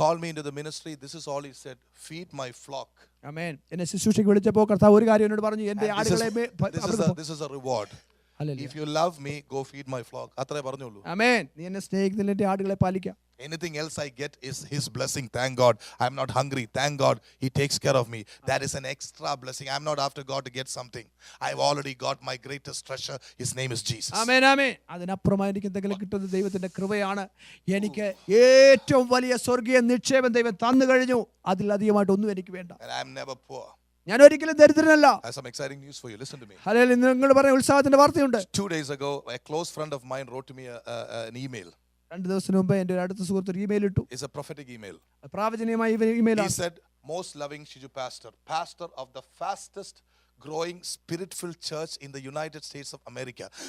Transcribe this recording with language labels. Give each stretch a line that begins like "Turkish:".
English: called me into the ministry, this is all he said: feed my flock.
Malayalam: ആമേൻ. എന്നെ ശുശ്രൂഷയ്ക്ക് വിളിച്ചപ്പോൾ കർത്താവ് ഒരു കാര്യം എന്നോട് പറഞ്ഞു, എന്റെ
English: And
Malayalam: ആടുകളെ
English: this is a reward. If you love me, go feed my flock.
Malayalam: അത്രേ പറഞ്ഞുള്ളൂ. ആമേൻ. നീ എന്നെ സ്നേഹിക്കുന്നില്ല, എന്റെ ആടുകളെ പാലിക്കാം.
English: Anything else I get is his blessing. Thank God. I'm not hungry. Thank God he takes care of me. That is an extra blessing. I'm not after God to get something. I've already got my greatest treasure. His name is Jesus.
Malayalam: ആമേൻ ആമേൻ. അതിനപ്പുറമായി എനിക്ക് എന്തെങ്കിലും കിട്ടുന്നത് ദൈവത്തിന്റെ കൃപയാണ്. എനിക്ക് ഏറ്റവും വലിയ സ്വർഗീയ നിക്ഷേപം ദൈവം തന്നു കഴിഞ്ഞു. അതിലധികമായിട്ട് ഒന്നും എനിക്ക് വേണ്ട.
English: And I'm never poor.
Malayalam: ഞാൻ ഒരിക്കലും ദരിദ്രനല്ല.
English: I have some exciting news for you. Listen to me.
Malayalam: Hallelujah. നിങ്ങൾ പറഞ്ഞ ഉത്സാഹത്തിന്റെ വാർത്തയുണ്ട്.
English: 2 days ago, a close friend of mine wrote to me an email.
Malayalam: 2 ദിവസത്തിന് മുമ്പ് എൻ്റെ ഒരു അടുത്ത സുഹൃത്ത് ഒരു ഇമെയിൽ ഇട്ടു.
English: It's a prophetic email.
Malayalam: പ്രാവചനീയമായ
English: He
Malayalam: ഇമെയിലാണ്.
English: said, most loving Shiju pastor of the fastest growing spirit-filled church in the United States of America.